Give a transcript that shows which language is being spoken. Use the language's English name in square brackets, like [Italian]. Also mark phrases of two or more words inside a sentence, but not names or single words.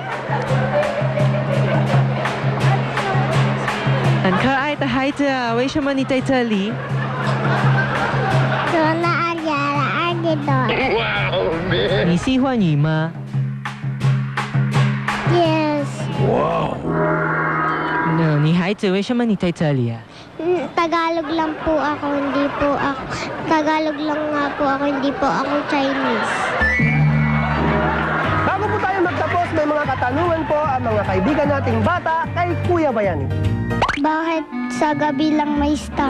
[Chinese] 很可爱的孩子啊，为什么你在这里？ [Filipino] Lola Ariara Argidor. [Chinese] 你喜欢鱼吗？ [English] Yes. [Chinese] 女孩子，为什么你在这里啊？ [Filipino] Tagalog lang po ako, hindi po ako. Tagalog lang nga po ako, hindi po ako Chinese. Bago po tayo magtapos, may mga katanungan po ang mga kaibigan nating bata kay Kuya Bayani. Bakit sa gabi lang may star?